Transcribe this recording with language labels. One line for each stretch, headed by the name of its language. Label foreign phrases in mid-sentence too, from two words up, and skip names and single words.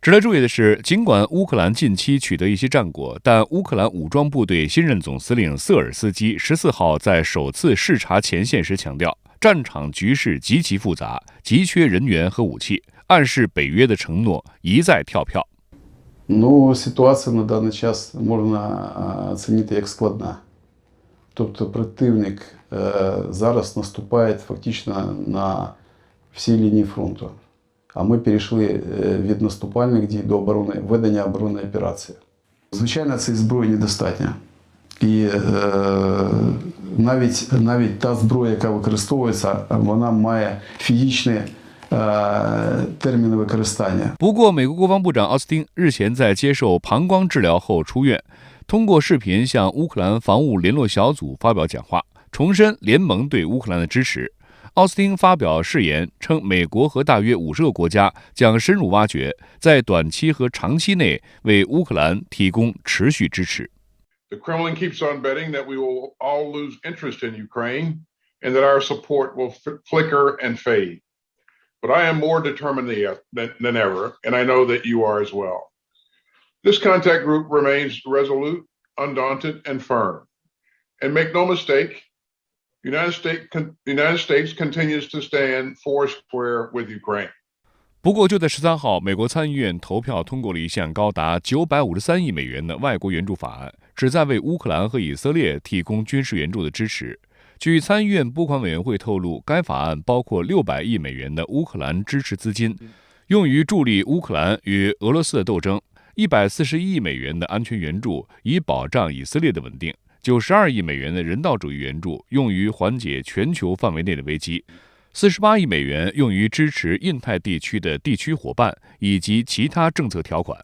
Chinese: 值得注意的是，尽管乌克兰近期取得一些战果，但乌克兰武装部队新任总司令瑟尔斯基14号在首次视察前线时强调，战场局势极其复杂，急缺人员和武器，暗示北约的承诺一再跳票。
Ukrainian: Ситуація на даний час можна оцінити як складна. Тобто противник зараз наступає фактично на всій лінії фронту. А ми перейшли від наступальних дій до ведення оборонної операції. Звичайно, цієї зброї недостатньо. І навіть та зброя, яка використовується, вона має фізичні термины використання.
Chinese: 不过，美国国防部长奥斯汀日前在接受膀胱治疗后出院，通过视频向乌克兰防务联络小组发表讲话，重申联盟对乌克兰的支持。奥斯汀发表誓言称，美国和大约50个国家将深入挖掘，在短期和长期内为乌克兰提供持续支持。
English: The Kremlin keeps on betting that we will all lose interest in Ukraine and that our support will flicker and fade. But I am more determined than ever, and I know that you are as well. This contact group remains resolute, undaunted, and firm. And make no mistake, the United States continues to stand foursquare with Ukraine.
Chinese: 不过，就在13号，美国参议院投票通过了一项高达953亿美元的外国援助法案，旨在为乌克兰和以色列提供军事援助的支持。据参议院拨款委员会透露，该法案包括600亿美元的乌克兰支持资金，用于助力乌克兰与俄罗斯的斗争；141亿美元的安全援助，以保障以色列的稳定；92亿美元的人道主义援助，用于缓解全球范围内的危机；48亿美元用于支持印太地区的地区伙伴，以及其他政策条款。